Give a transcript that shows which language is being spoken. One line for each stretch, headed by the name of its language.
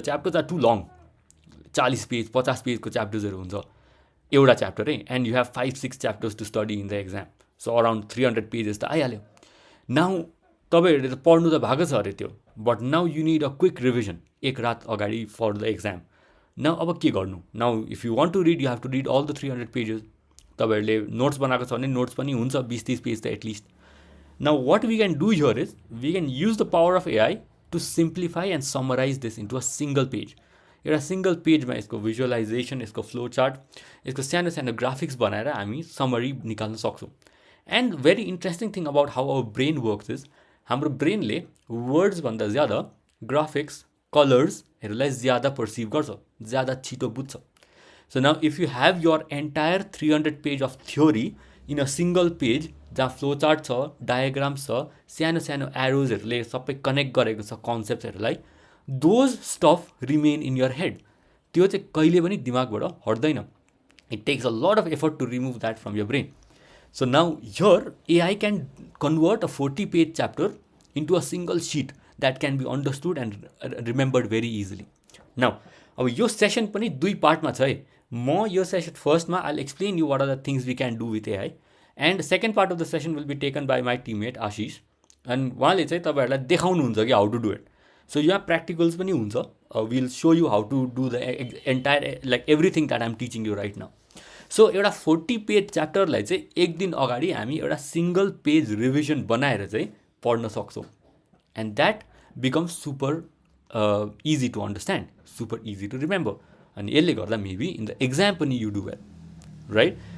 English: the chapters are too long,
Nepali: 40 page 50 पेजको च्याप्टर्सहरू हुन्छ एउटा च्याप्टरै,
English: and you have 5-6 chapters to study in the exam, so around 300 pages
Nepali: त आइहाल्यो. Now तपाईँहरूले त पढ्नु त भएको छ अरे त्यो,
English: but now you need a quick revision
Nepali: एक रात अगाडि
English: For the exam.
Nepali: नाउ अब के गर्नु?
English: Now if you want to read, you have to read all the 300 pages.
Nepali: तपाईँहरूले नोट्स बनाएको छ भने नोट्स पनि हुन्छ 20-30 पेज त
English: At least. Now what we can do here is we can use the power of AI to simplify and summarize this into a single page.
Nepali: एउटा single पेजमा यसको भिजुअलाइजेसन, यसको फ्लो चार्ट, यसको सानो सानो ग्राफिक्स बनाएर हामी समरी निकाल्न सक्छौँ.
English: and very interesting thing about how our brain works is,
Nepali: हाम्रो ब्रेनले वर्ड्सभन्दा ज्यादा ग्राफिक्स, कलर्सहरूलाई ज्यादा पर्सिभ गर्छ, ज्यादा छिटो बुझ्छ.
English: so now if you have your entire 300 page of theory in a single page
Nepali: जहाँ फ्लो चार्ट छ, डायग्राम्स छ, सानो सानो एरोजहरूले सबै कनेक्ट गरेको छ कन्सेप्ट्सहरूलाई,
English: Those stuff remain in your head.
Nepali: त्यो चाहिँ कहिले पनि दिमागबाट हट्दैन.
English: It takes a lot of effort to remove that from your brain. So now here AI can convert a 40 page chapter into a single sheet that can be understood and remembered very easily.
Nepali: Now अब यो session पनि 2 पार्टमा छ है. म यो session फर्स्टमा
English: I'll explain you what are the things we can do with AI, and second part of the session will be taken by my teammate Ashish, and
Nepali: उहाँले चाहिँ तपाईँहरूलाई देखाउनुहुन्छ कि
English: How to do it.
Nepali: So यहाँ प्र्याक्टिकल्स पनि हुन्छ.
English: Will show you how to do the entire like everything that I'm teaching you right now.
Nepali: So एउटा 40 page च्याप्टरलाई चाहिँ एक दिन अगाडि हामी एउटा सिङ्गल पेज रिभिजन बनाएर चाहिँ पढ्न सक्छौँ,
English: And that becomes super easy to understand, super easy to remember.
Nepali: अनि यसले गर्दा
English: Maybe in the exam पनि you do well, right?